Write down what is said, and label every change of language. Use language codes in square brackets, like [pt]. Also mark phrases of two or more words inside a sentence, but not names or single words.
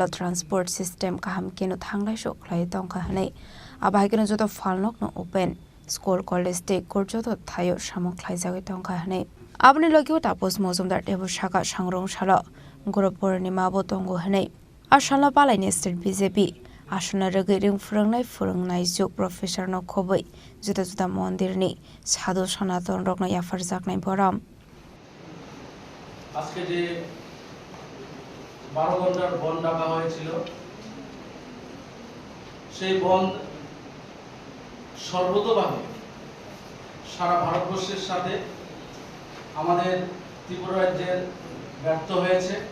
[en] transport system [trp] kaham keno thanglai shok khlai tongkha hanei abahikeno joto falnok no open [en] school college [trp] te korjoto thayo samok khlai jagai tongkha hanei abni logio tapos mozumdar tebo shaka sangrong shala goropor ni mabo tongo hanei ashala palai ne state BJP asuna rege ring furangnai juk professor no khoboi juta juta mondir ni sadhu sanaton rok no yafar jaknai boram [bn] আজকে যে 12 ঘন্টার বন্ধ ডাকা হয়েছিল সেই বন্ধ সর্বতোভাবে সারা ভারতবর্ষের সাথে আমাদের ত্রিপুরা রাজ্যের ব্যর্থ হয়েছে